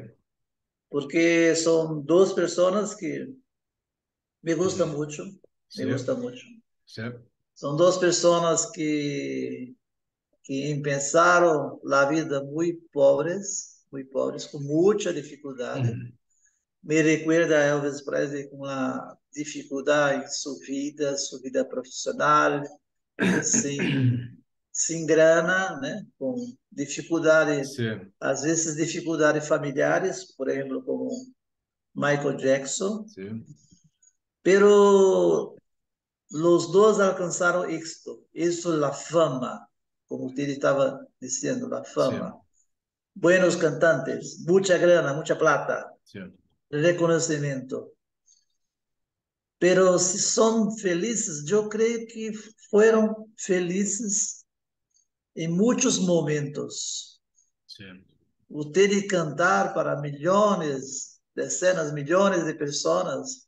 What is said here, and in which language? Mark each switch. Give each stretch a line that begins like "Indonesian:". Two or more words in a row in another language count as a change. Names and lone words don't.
Spanish: porque son dos personas que me gustan ujú, mucho, me sí, gustan mucho. sí, Son dos personas que empezaron la vida muy pobres, con mucha dificultad. ujú, Me recuerda a Elvis Presley
Portuguese: com a dificuldade em sua vida profissional, sem grana, né? Com dificuldade,
Spanish: sí,
Portuguese: às vezes dificuldades familiares, por exemplo, como Michael Jackson,
Spanish: sí,
Portuguese: pero os dois alcançaram êxito, isso é a fama, como você estava dizendo, a
Spanish: sí, fama. Buenos cantantes,
Portuguese: muita grana, muita plata,
Spanish: sí,
Portuguese: reconhecimento.
Spanish: Pero si son felices, yo creo que fueron felices en muchos momentos. sí, Usted cantar para millones, decenas, millones de personas,